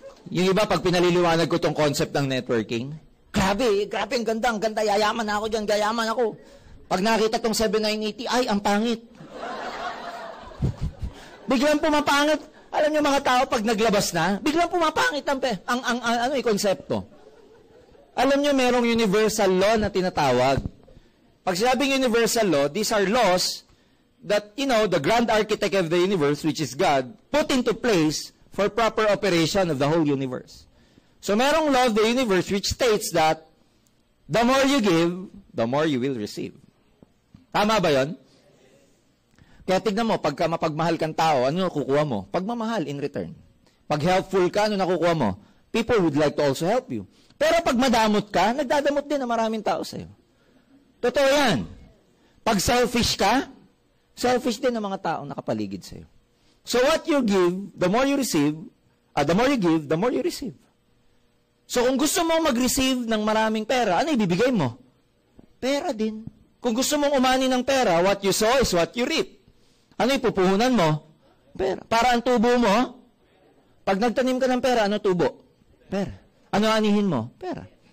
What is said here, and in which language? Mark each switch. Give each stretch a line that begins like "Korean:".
Filipino: Yung iba, pag pinaliliwanag ko tong concept ng networking, grabe, ang ganda, yayaman ako dyan, gayaman ako. Pag nakita tong 7,980, ay, ang pangit. Biglang pumapangit. Alam niyo mga tao, pag naglabas na, biglang pumapangit ang konsepto. Alam niyo, merong universal law na tinatawag. Pag sinabing
English: universal law, these are laws that, the grand architect of the universe, which is God, put into place for proper operation of the whole universe.
Filipino: So, merong
English: law of the universe which states that the more you give, the more you will receive.
Filipino: Tama ba yon? Kaya tignan mo, pagka mapagmahal kang tao, ano nakukuha mo? Pagmamahal
English: in return.
Filipino: Pag helpful ka, ano nakukuha mo?
English: People would like to also help you.
Filipino: Pero pag madamot ka, nagdadamot din ang maraming tao sa'yo. Totoo yan. Pag selfish ka, selfish din ang mga taong nakapaligid sa'yo.
English: So what you give, the more you receive, the more you give, the more you receive.
Filipino: So kung gusto mong mag-receive ng maraming pera, ano ibibigay mo? Pera din. Kung gusto mong umani ng pera,
English: what you sow is what you reap.
Filipino: Ano ipupuhunan mo? Pera. Para ang tubo mo, pag nagtanim ka ng pera, ano tubo? Pera. Ano anihin mo? Pera.